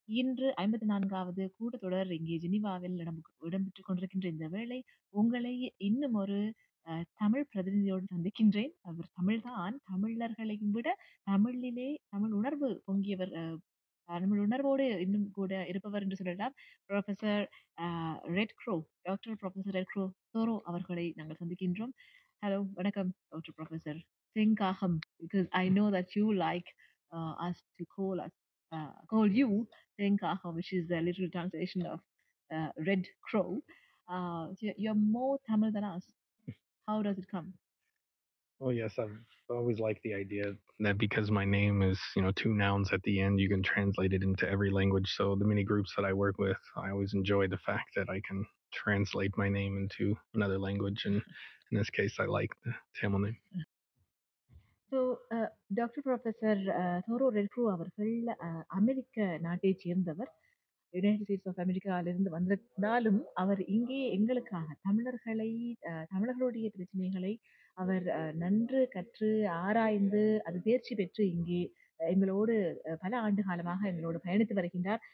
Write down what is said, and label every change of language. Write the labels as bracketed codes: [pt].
[ta] இன்று 54வது கூட்டத்தொடர் இங்கே ஜெனீவாவில் இடம்பெற்றுக் கொண்டிருக்கின்ற இந்த வேளை, உங்களை இன்னும் ஒரு தமிழ் பிரதிநிதியோடு சந்திக்கின்றேன். அவர் தமிழ்தான். தமிழர்களை விட தமிழிலே தமிழ் உணர்வு பொங்கியவர். தமிழ் உணர்வோடு இன்னும் கூட இருப்பவர் என்று சொல்லலாம். Professor red grow, doctor professor red grow தோரோ அவர்களை நாங்கள் சந்திக்கின்றோம். ஹலோ, வணக்கம் doctor professor. [en] Thinkaham, because I know that you like us to call you Thinkaham, which is the literal translation of Red Crow. You're more Tamil than us. How does it come? Oh yes, I've always liked the idea that because my name is, two nouns at the end, you can translate it into every language. So the many groups that I work with, I always enjoy the fact that I can translate my name into another language. And in this case, I like the Tamil name. [ta] So doctor professor தோரோ ரெட்க்ரூ அவர்கள் அமெரிக்க நாட்டைச் சேர்ந்தவர். United states of அமெரிக்காவிலிருந்து வந்திருந்தாலும் அவர் இங்கே எங்களுக்காக தமிழர்களுடைய பிரச்சனைகளை அவர் நன்று கற்று ஆராய்ந்து அது தேர்ச்சி பெற்று இங்கே எங்களோடு பல ஆண்டு காலமாக எங்களோடு பயணித்து வருகின்றார்.